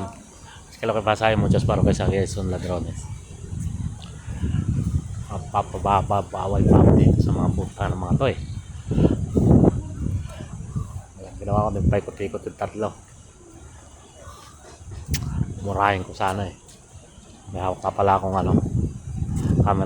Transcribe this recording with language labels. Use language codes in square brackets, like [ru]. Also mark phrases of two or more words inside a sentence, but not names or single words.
[es] Es que lo que pasa hay muchos parroquias aquí son ladrones. [tl] Bawal pa ako dito sa mga puta ng mga to eh. Ginawa ko din paikot-ikot yung tatlo. Murahin ko sana eh. May hawak ka pala akong camera.